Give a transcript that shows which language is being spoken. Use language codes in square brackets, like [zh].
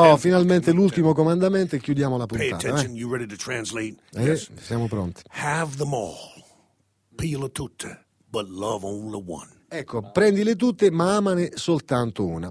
[it] Oh, finalmente l'ultimo comandamento e chiudiamo la puntata. [en] Pay attention, you ready to translate? Yes. [it] Siamo pronti. [en] Have them all, [it] peele tutte, [en] but love only one. [it] Ecco, prendile tutte, ma amane soltanto una.